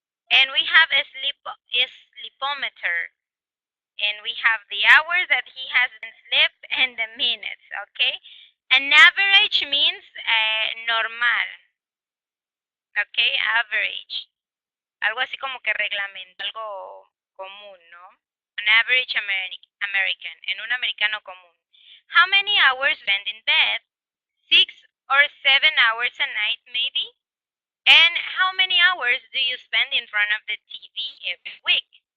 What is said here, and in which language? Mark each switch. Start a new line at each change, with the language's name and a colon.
English: And we have a sleepometer. And we have the hours that he has been slept and the minutes, okay? An average means normal, okay? Average.
Spanish: Algo así como que reglamento, algo común, ¿no?
English: An average American,
Spanish: en un americano común.
English: How many hours spend in bed? 6 or 7 hours a night, maybe? And how many hours do you spend in front of the TV every week?